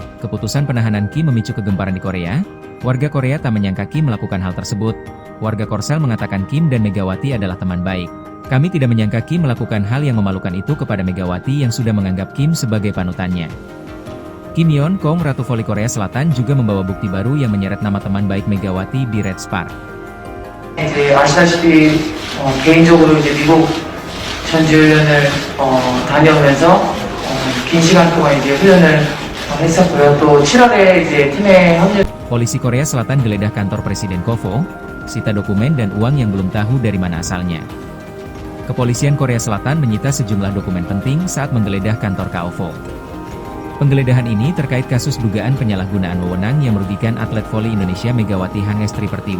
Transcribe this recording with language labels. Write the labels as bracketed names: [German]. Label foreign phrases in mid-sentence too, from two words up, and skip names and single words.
[Indonesian] Keputusan penahanan Kim memicu kegemparan di Korea. Warga Korea tak menyangka Kim melakukan hal tersebut. Warga Korsel mengatakan Kim dan Megawati adalah teman baik. Kami tidak menyangka Kim melakukan hal yang memalukan itu kepada Megawati yang sudah menganggap Kim sebagai panutannya. Kim Yeon-kong Ratu Voli Korea Selatan juga membawa bukti baru yang menyeret nama teman baik Megawati di Red Spark. [Korean] 아시다시피 개인적으로 미국 전지훈련을 다녀오면서 긴 시간 동안 훈련을 했었고요. 또 7월에 팀에 합류. [Indonesian] Polisi Korea Selatan geledah kantor Presiden KOFO, sita dokumen dan uang yang belum tahu dari mana asalnya. Kepolisian Korea Selatan menyita sejumlah dokumen penting saat menggeledah kantor KOFO. Penggeledahan ini terkait kasus dugaan penyalahgunaan wewenang yang merugikan atlet voli Indonesia Megawati Hangestri Pertiwi.